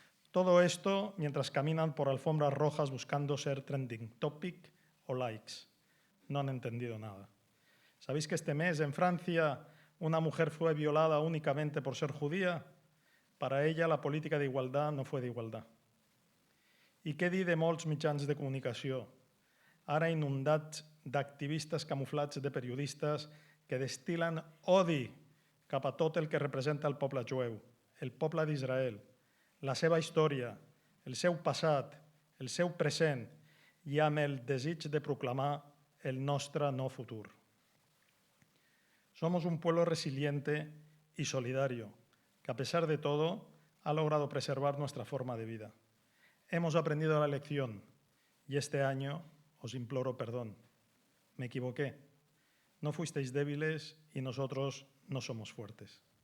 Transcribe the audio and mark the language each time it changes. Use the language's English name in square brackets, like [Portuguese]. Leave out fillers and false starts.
[Spanish] Todo esto mientras caminan por alfombras rojas buscando ser trending topic o likes. No han entendido nada. ¿Sabéis que este mes en Francia una mujer fue violada únicamente por ser judía? Para ella la política de igualdad no fue de igualdad. [Catalan] I què dir de molts mitjans de comunicació, ara inundats d'activistes camuflats de periodistes que destil·len odi cap a tot el que representa el poble jueu, el poble d'Israel, la seva història, el seu passat, el seu present i amb el desig de proclamar el nostre no futur. [Spanish] Somos un pueblo resiliente y solidario, que a pesar de todo ha logrado preservar nuestra forma de vida. Hemos aprendido la lección y este año os imploro perdón. Me equivoqué. No fuisteis débiles y nosotros no somos fuertes.